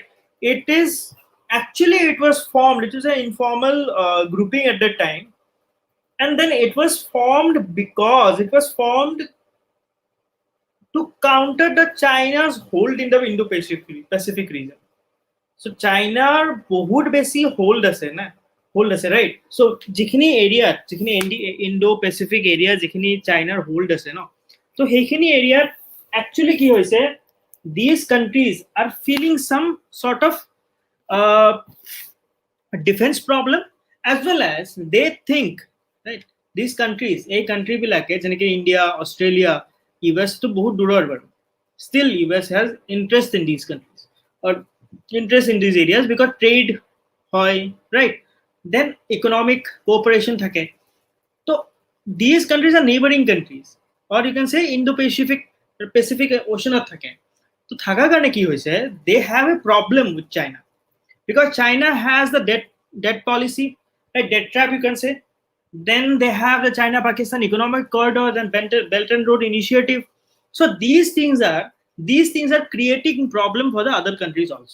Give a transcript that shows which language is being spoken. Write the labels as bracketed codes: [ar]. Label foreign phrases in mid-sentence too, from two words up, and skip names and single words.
[en] It is actually it was formed. It was an informal grouping at that time, and then it was formed because it was formed to counter the China's hold in the Indo-Pacific region. [as] So China বহুত বেছি হোল্ড আছে না হোল্ড আছে [en] right so [as] যিখিনি এৰিয়াত যিখিনি [en] Indo Pacific area [as] যিখিনি চাইনাৰ হোল্ড আছে ন তো সেইখিনি এৰিয়াত একচুৱেলি কি হৈছে [en] these countries are feeling some sort of uh, defense problem as well as they think right these countries a country বিলাকে [as] যেনেকে ইণ্ডিয়া অষ্ট্ৰেলিয়া US তো বহুত দূৰৰ বাৰু [en] still US has interest in these countries or interest in these areas because trade হয় right then economic cooperation থাকে so these countries are neighboring countries or you can say Indo-Pacific ocean [as] থাকে তো থাকাৰ কাৰণে কি হৈছে [en] they have a problem with China because China has the debt policy, a debt trap, you can say. Then they have the China-Pakistan economic corridor and Belt and Road Initiative. So these things are creating problem for the other countries also.